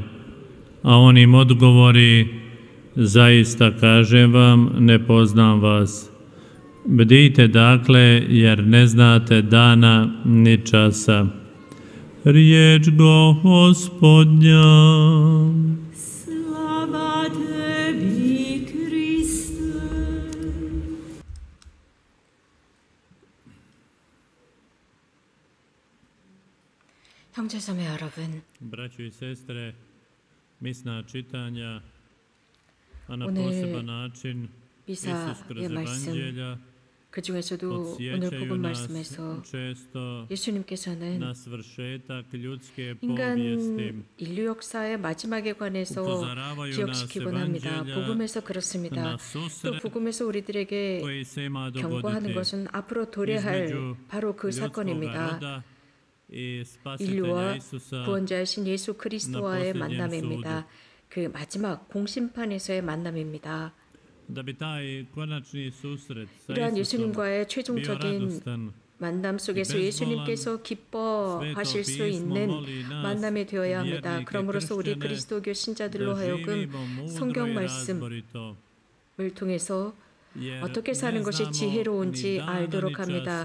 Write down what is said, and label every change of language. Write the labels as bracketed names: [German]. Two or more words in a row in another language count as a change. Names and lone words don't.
[Croatian] A on im odgovori: zaista kažem vam, ne poznam vas. Bdijte dakle, jer ne znate dana ni časa. Riječ Gospodnja. Slava tebi, Kriste. [Korean] 형제자매 여러분, [Croatian] Braćo i sestre, misna čitanja, a na [Korean] 오늘 [Croatian] poseban način Isus kroz [Korean] 미사의 말씀, [Croatian] Evanđelja [Korean] 그 중에서도 오늘 [Croatian] podsjećaju [Korean] 복음 [Croatian] nas [Korean] 말씀에서 [Croatian] često [Korean] 예수님께서는 [Croatian] na svršetak ljudske [Korean] 인간 [Croatian] povijesti. [Korean] 인류 역사의 마지막에 관해서 [Croatian] Upozoravaju nas [Korean] 기억시키곤 합니다. [Croatian] Evanđelja [Korean] 복음에서 그렇습니다. [Croatian] na [Korean] 또 [Croatian] susret [Korean] 복음에서 우리들에게 [Croatian] koji se ima [Korean] 경고하는 [Croatian] dogoditi [Korean] 것은 앞으로 도래할 [Croatian] između [Korean] 바로 그 [Croatian] ljudskoga [Korean] 사건입니다. [Croatian] roda i spasitelja [Korean] 인류와 [Croatian] Isusa [Korean] 구원자이신 예수 그리스도와의 [Croatian] na posljednjem [Korean] 만남입니다. 그 마지막 공심판에서의 만남입니다. [Croatian] da bi taj konačni susret sa [Korean] 이러한 [Croatian] Isusom [Korean] 예수님과의 [Croatian] bio [Korean] 최종적인 [Croatian] radostan. [Korean] 만남 속에서 예수님께서 기뻐하실 수 있는 만남이 되어야 합니다. 그러므로서 우리 그리스도교 신자들로 하여금 성경 말씀을 통해서 어떻게 사는 것이 지혜로운지 알도록 합니다.